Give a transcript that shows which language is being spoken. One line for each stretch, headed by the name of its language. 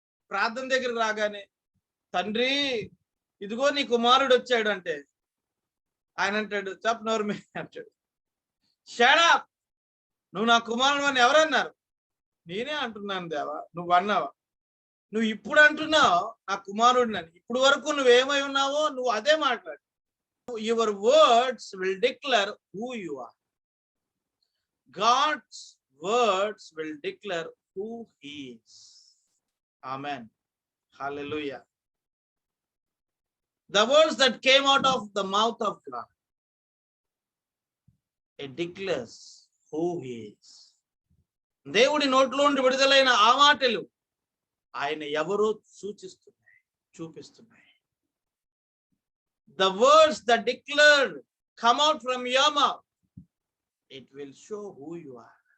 Telugu: ప్రార్థన దగ్గరికి రాగానే తండ్రి ఇదిగో నీ కుమారుడు వచ్చాడు అంటే ఆయన అంటాడు చెప్ నోర్మే అంటాడు.
English: shut up,
Telugu: నువ్వు నా కుమారుడు అని ఎవరన్నారు? నేనే అంటున్నాను దేవా, నువ్వు అన్నావా? నువ్వు ఇప్పుడు అంటున్నావు నా కుమారుడిని అని. ఇప్పుడు వరకు నువ్వేమై ఉన్నావో నువ్వు అదే మాట్లాడు.
English: Your words will declare who you are. God's words will declare who he is. Amen, hallelujah. The words that came out of the mouth of God, it declares who he is.
Telugu: దేవుడి నోట్లో నుండి విడుదలైన ఆ మాటలు ఆయన ఎవరో సూచిస్తున్నాయి, చూపిస్తున్నాయి.
English: The words that declared come out from your mouth, it will show who you are.